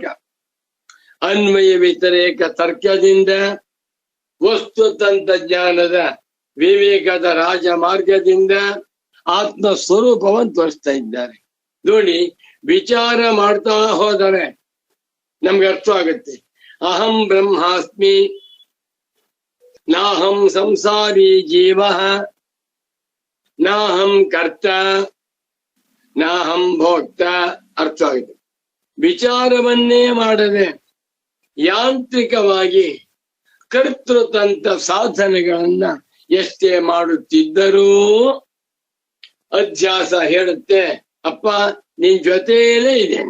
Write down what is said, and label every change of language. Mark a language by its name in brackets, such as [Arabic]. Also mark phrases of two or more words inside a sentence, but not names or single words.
[Kannada] ಅನ್ವಯ ವ್ಯತಿರೇಕ ತರ್ಕದಿಂದ ವಸ್ತು ತಂತ್ರಜ್ಞಾನದ ವಿವೇಕದ ರಾಜಮಾರ್ಗದಿಂದ ಆತ್ಮ ಸ್ವರೂಪವನ್ನು ತೋರಿಸ್ತಾ ಇದ್ದಾರೆ. ನೋಡಿ, ವಿಚಾರ ಮಾಡ್ತಾ ಹೋದರೆ ನಮ್ಗೆ ಅರ್ಥ ಆಗುತ್ತೆ. [Sanskrit] ಅಹಂ ಬ್ರಹ್ಮಾಸ್ಮಿ ನಾಹಂ ಸಂಸಾರಿ ಜೀವ ನಾಹಂ ಕರ್ತ ನಾಹಂ ಭೋಕ್ತ [Kannada] ಅರ್ಥ ಆಗುತ್ತೆ. ವಿಚಾರವನ್ನೇ ಮಾಡದೆ ಯಾಂತ್ರಿಕವಾಗಿ ಕರ್ತೃತಂತ್ರ ಸಾಧನೆಗಳನ್ನ ಎಷ್ಟೇ ಮಾಡುತ್ತಿದ್ದರೂ ಅಧ್ಯಾಸ ಹೇಳುತ್ತೆ, ಅಪ್ಪ ನಿನ್ ಜೊತೆಯಲ್ಲೇ ಇದ್ದೇನೆ.